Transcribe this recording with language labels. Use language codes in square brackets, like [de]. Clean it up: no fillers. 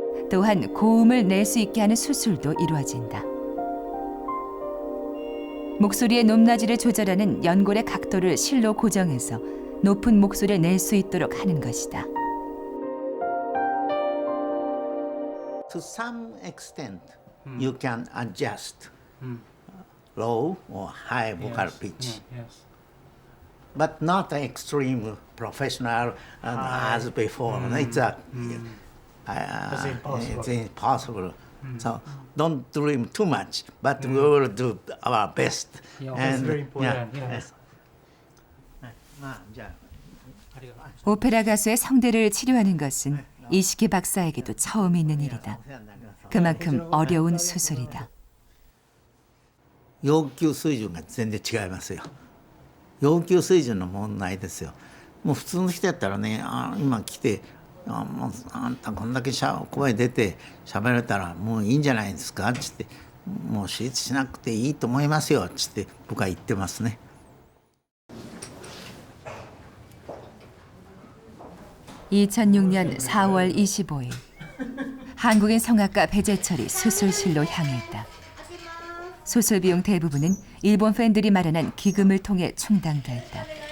[ko] 또한 고음을 낼 수 있게 하는 수술도 이루어진다. 목소리의 높낮이를 조절하는 연골의 각도를 실로 고정해서 높은 목소리를 낼 수 있도록 하는 것이다. [en] To some extent, you can adjust low or high vocal pitch, yes. but not extreme professional as before. It's impossible. So don't dream too much, but we will do our best. That's very important, yes. [ja] まあじゃあ [ko] 오페라 가수의 성대를 치료하는 것은 이시키 박사에게도 처음 있는 일이다. 그만큼 어려운 수술이다. [ja] 要求水準が全然違いますよ。要求水準の問題ですよ。もう普通の人やったらね、今来てもうあんたこんだけ声出て喋れたらもういいんじゃないですかっつってもう手術しなくていいと思いますよっつって僕は言ってますね。 [ko] 2006년 4월 25일 한국인 성악가 배재철이 수술실로 향했다. 수술 비용 대부분은 일본 팬들이 마련한 기금을 통해 충당됐다.